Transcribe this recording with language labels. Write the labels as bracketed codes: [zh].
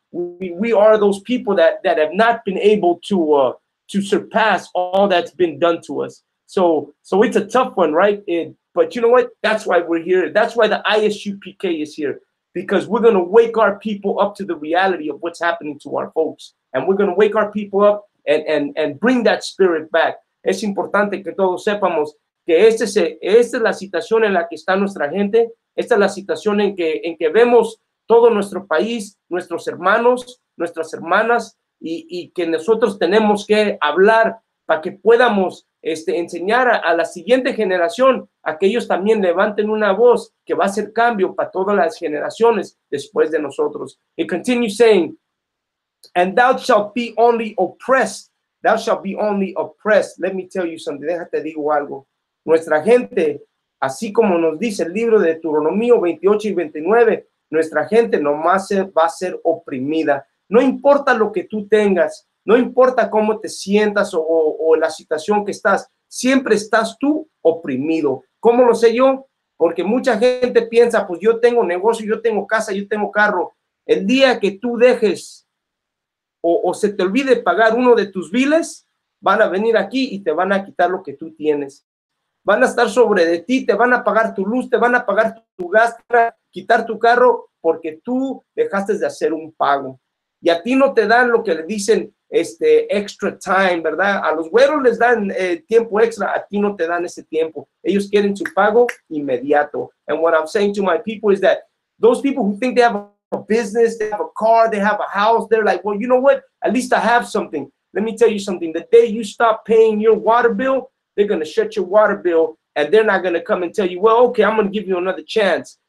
[en] We are those people that have not been able to surpass all that's been done to us. So it's a tough one, right? But you know what? That's why we're here. That's why the ISUPK is here, because we're going to wake our people up to the reality of what's happening to our folks. And we're going to wake our people up and bring that spirit back. [es] Es importante que todos sepamos que esta es la situación en la que está nuestra gente. Esta es la situación en que vemos todo nuestro país, nuestros hermanos, nuestras hermanas, y que nosotros tenemos que hablar para que podamos enseñar a la siguiente generación a que ellos también levanten una voz que va a hacer cambio para todas las generaciones después de nosotros. [en] It continues saying, and thou shalt be only oppressed. Thou shalt be only oppressed. Let me tell you something. [es] Déjate digo algo. Nuestra gente, así como nos dice el libro de Deuteronomio 28 y 29, nuestra gente nomás va a ser oprimida. No importa lo que tú tengas, no importa cómo te sientas o la situación que estás, siempre estás tú oprimido. ¿Cómo lo sé yo? Porque mucha gente piensa, pues yo tengo negocio, yo tengo casa, yo tengo carro. El día que tú dejes o se te olvide pagar uno de tus biles, van a venir aquí y te van a quitar lo que tú tienes. Van a estar sobre de ti, te van a pagar tu luz, te van a pagar tu gas, quitar tu carro, porque tú dejaste de hacer un pago. Y a ti no te dan lo que le dicen [en] extra time, [es] ¿verdad? A los güeros les dan tiempo extra, a ti no te dan ese tiempo. Ellos quieren su pago inmediato. [en] And what I'm saying to my people is that those people who think they have a business, they have a car, they have a house, they're like, well, you know what? At least I have something. Let me tell you something. The day you stop paying your water bill, they're going to shut your water bill, and they're not going to come and tell you, well, okay, I'm going to give you another chance.